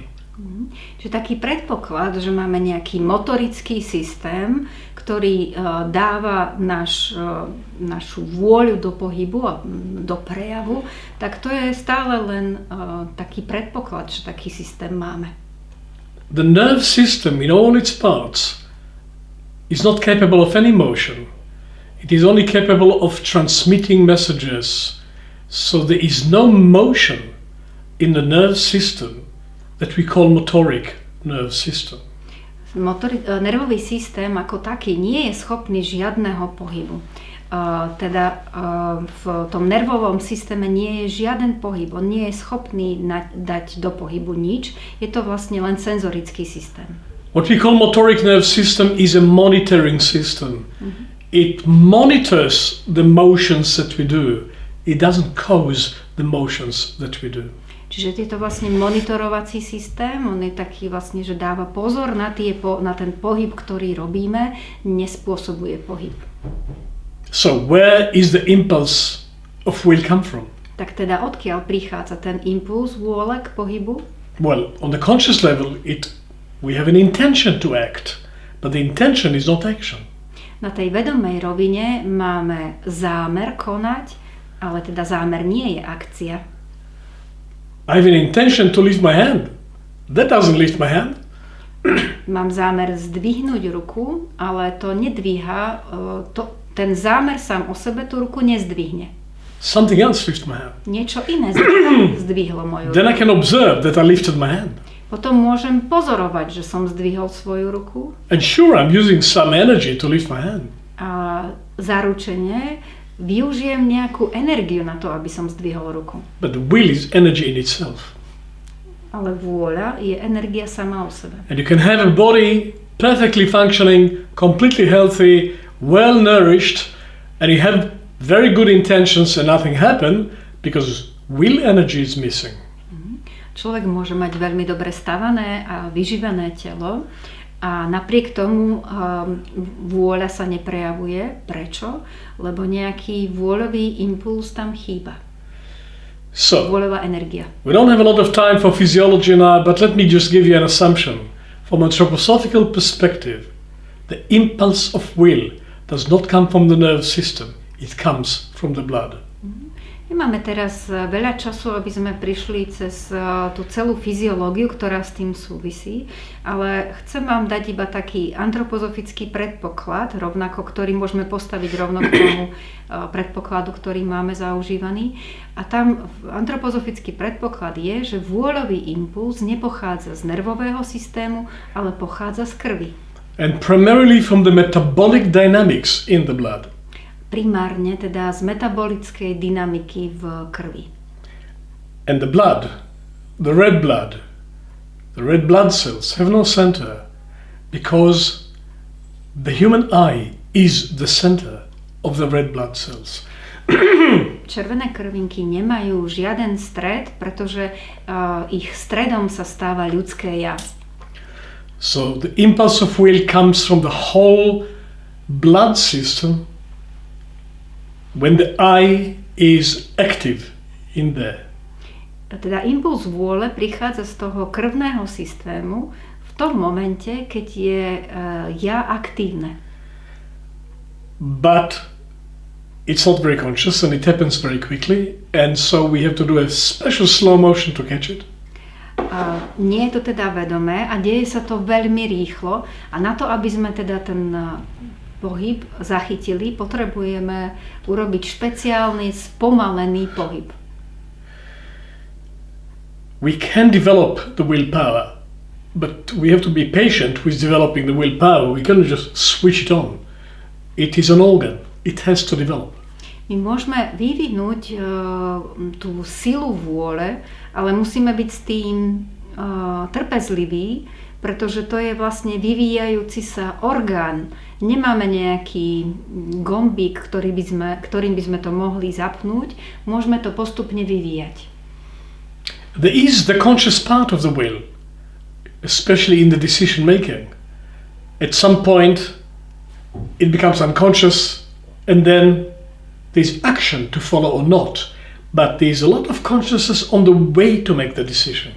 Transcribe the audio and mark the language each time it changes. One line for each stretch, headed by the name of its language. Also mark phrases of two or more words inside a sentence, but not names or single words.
Slovak: Čiže taký predpoklad, že máme nejaký motorický systém, ktorý dáva našu vôľu do pohybu a do prejavu, tak to je stále len taký predpoklad, že taký systém máme.
English: The nerve system in all its parts is not capable of any motion. It is only capable of transmitting messages. So there is no motion in the nerve system that we call motoric nerve system.
Slovak: Nervový systém ako taký nie je schopný žiadneho pohybu. V tom nervovom systéme nie je žiaden pohyb, on nie je schopný dať do pohybu nič, je to vlastne len senzorický systém.
English: What we call motoric nerve system is a monitoring system. Mm-hmm. It monitors the motions that we do. It doesn't cause the motions that we do.
Slovak: Čiže je to vlastne monitorovací systém, on je taký vlastne, že dáva pozor na ten pohyb, ktorý robíme, nespôsobuje pohyb.
English: So where is the impulse of will come from?
Slovak: Tak teda odkiaľ prichádza ten impuls vôle k pohybu?
English: Well, on the conscious level, we have an intention to act, but the intention is not action.
Slovak: Na tej vedomej rovine máme zámer konať, ale teda zámer nie je akcia.
English: I have an intention to lift my hand. That doesn't lift my hand.
Slovak: Mám zámer zdvihnúť ruku, ale to nedvíha, ten zámer sám o sebe tú ruku nezdvihne.
English: something else lifted my hand.
Slovak: Niečo iné zdvihlo moju
English: Then I
Slovak: ruku.
English: can observe that I lifted my hand.
Slovak: Potom môžem pozorovať, že som zdvihol svoju ruku
English: And sure, I'm using some energy to lift my hand.
Slovak: a zaručene využijem nejakú energiu na to, aby som zdvihol ruku.
English: But the will is energy in itself.
Slovak: Ale vôľa je energia sama o sebe.
English: And you can have a body perfectly functioning, completely healthy, well nourished, and you have very good intentions and nothing happen because will energy is missing.
Slovak: Človek môže mať veľmi dobre stavané a vyživené telo a napriek tomu vôľa sa neprejavuje. Prečo? Lebo nejaký vôľový impuls tam chýba.
English: So,
Slovak: Vôľová energia.
English: we don't have a lot of time for physiology now, but let me just give you an assumption. From a anthroposophical perspective, the impulse of will does not come from the nervous system, it comes from the blood.
Slovak: Nemáme teraz veľa času, aby sme prišli cez tú celú fyziológiu, ktorá s tým súvisí, ale chcem vám dať iba taký antropozofický predpoklad, rovnako, ktorý môžeme postaviť rovno k tomu predpokladu, ktorý máme zaužívaný. A tam antropozofický predpoklad je, že vôľový impuls nepochádza z nervového systému, ale pochádza z krvi.
English: And primarily from the metabolic dynamics in the blood.
Slovak: Primárne teda z metabolickej dynamiky v krvi.
English: And the red blood cells have no center because the human eye is the center of the red blood cells.
Slovak: Červené krvinky nemajú žiaden stred, pretože ich stredom sa stáva ľudské ja.
English: So the impulse of will comes from the whole blood system when the eye is active in there.
Slovak: Teda impuls vôle prichádza z toho krvného systému v tom momente, keď je ja aktívne.
English: But it's not very conscious and it happens very quickly, and so we have to do a special slow motion to catch it.
Slovak: Nie je to teda vedomé a deje sa to veľmi rýchlo a na to, aby sme teda ten pohyb zachytili, potrebujeme urobiť špeciálny spomalený pohyb.
English: We can develop the willpower, but we have to be patient with developing the willpower. We can't just switch it on. It is an organ. It has to develop.
Slovak: My môžeme vyvinúť tú silu vôle, ale musíme byť s tým trpezliví, pretože to je vlastne vyvíjajúci sa orgán. Nemáme nejaký gombík, ktorým by sme to mohli zapnúť. Môžeme to postupne vyvíjať.
English: There is the conscious part of the will, especially in the decision making. At some point, it becomes unconscious, and then there's action to follow or not. But there's a lot of consciousness on the way to make the decision.